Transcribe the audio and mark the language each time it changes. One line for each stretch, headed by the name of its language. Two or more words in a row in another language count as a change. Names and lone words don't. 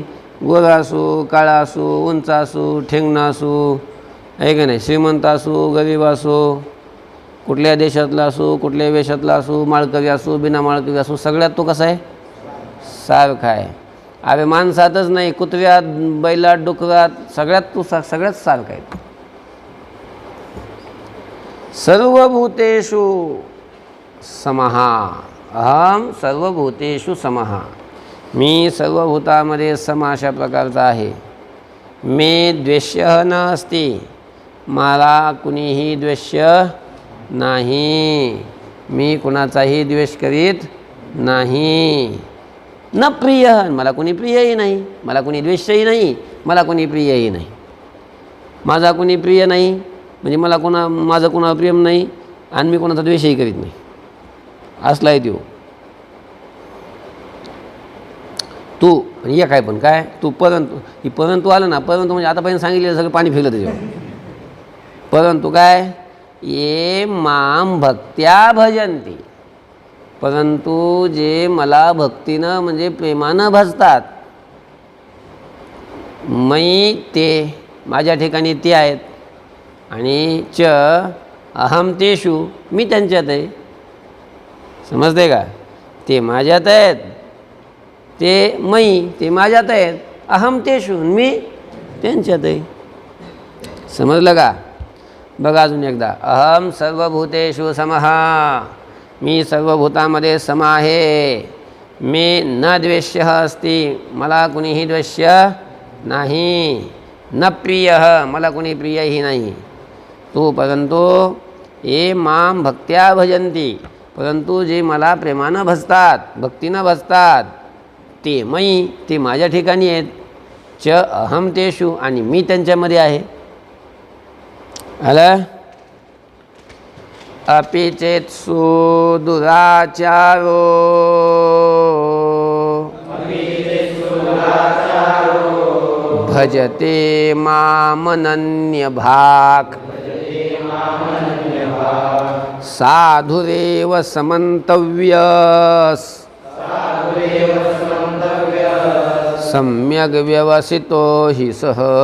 Marathi: गोरा असो, काळा असो, उंच असो, ठेंगणा असो, आहे का नाही? श्रीमंत असो, गरीब असो, कुठल्या देशातला असो, कुठल्या वेशातला असो, माळकरी असो, बिना माळकरी असो, सगळ्यात तो कसा आहे? सारखा आहे. अरे माणसातच नाही, कुत्र्यात, बैलात, डुकरात, सगळ्यात तो सगळ्यात सारखा आहे.
Sanskrit: सर्वभूतेषु समः अहम सर्वभूतेषु समः,
Marathi: मी सर्वभूतामध्ये सम अशा प्रकारचा आहे.
Sanskrit: मे द्वेष्यः न अस्ति,
Marathi: मला कुणीही द्वेष्य नाही, मी कुणाचाही द्वेष करीत नाही.
Sanskrit: न प्रिय,
Marathi: मला कोणी प्रियही नाही, मला कोणी द्वेषही नाही, मला कोणी प्रियही नाही. माझा कोणी प्रिय नाही म्हणजे मला माझं कोणाला प्रेम नाही आणि मी कोणाचा द्वेषही करीत नाही. असला आहे तो. तू एक आहे पण काय?
Sanskrit: तू परंतु
Marathi: आलं ना. परंतु म्हणजे आतापर्यंत सांगितलेलं सगळं पाणी फिरलं त्याच्यावर. परंतु काय?
Sanskrit: ये माम भक्त्या भजन्ति,
Marathi: परंतु जे मला भक्तीनं म्हणजे प्रेमानं भजतात,
Sanskrit: मयि ते,
Marathi: माझ्या ठिकाणी ते आहेत.
Sanskrit: आणि च अहम तेषु,
Marathi: मी त्यांच्यात आहे. समजते का? ते माझ्यात आहेत,
Sanskrit: ते मयी,
Marathi: ते माझ्यात आहेत.
Sanskrit: अहम तेषु,
Marathi: मी त्यांच्यात आहे. समजलं का? बघा अजून एकदा.
Sanskrit: अहम सर्वभूतेषु समः,
Marathi: मी सर्वभूतामध्ये सम आहे.
Sanskrit: मे न द्वेष्यः अस्ति,
Marathi: मला कुणीही द्वेष्य नाही.
Sanskrit: न प्रियः,
Marathi: मला कुणी प्रियही नाही.
Sanskrit: तू परंतु ये माम भक्त्या भजन्ति,
Marathi: परंतु जे मला प्रेमानं भजतात, भक्तीनं भजतात,
Sanskrit: ते मयी,
Marathi: ते माझ्या ठिकाणी आहेत.
Sanskrit: च अहम तेषु,
Marathi: आणि मी त्यांच्यामध्ये आहे. आलं?
Sanskrit: अपि चेत्सु दुराचारो भजते मामनन्यभाक् साधुरेव समन्तव्यस् सम्यग् व्यवसितो हि सः.